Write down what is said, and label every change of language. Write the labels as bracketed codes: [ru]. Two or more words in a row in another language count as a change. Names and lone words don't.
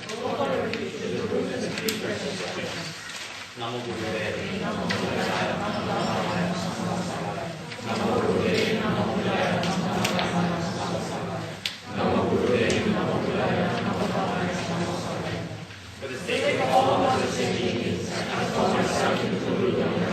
[pi] Namo Buddhaya, Namo Buddhaya, Namo Buddhaya, Namo Buddhaya, Namo Buddhaya, Namo Buddhaya, [en] for the sake of all other beings, and for myself included,